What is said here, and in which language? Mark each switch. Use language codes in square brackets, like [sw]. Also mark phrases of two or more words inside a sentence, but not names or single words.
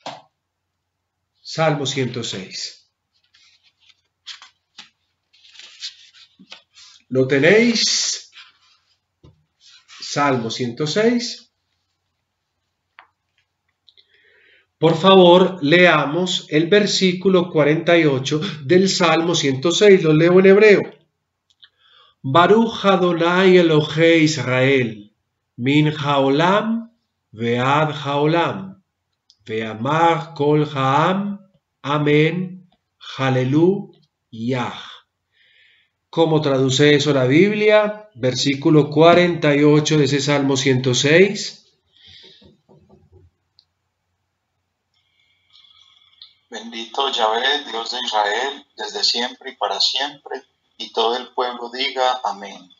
[es] Salmo 106. ¿Lo tenéis? Salmo 106. Por favor, leamos el versículo 48 del Salmo 106. Lo leo en hebreo. [he] ברוך אדני אלהי ישראל, מן העולם ועד העולם, ואמר כל העם, אמן, הללויה. [es] ¿Cómo traduce eso la Biblia? Versículo 48 de ese Salmo 106. Bendito Yahvé, Dios de Israel, desde siempre y para siempre, y todo el pueblo diga amén.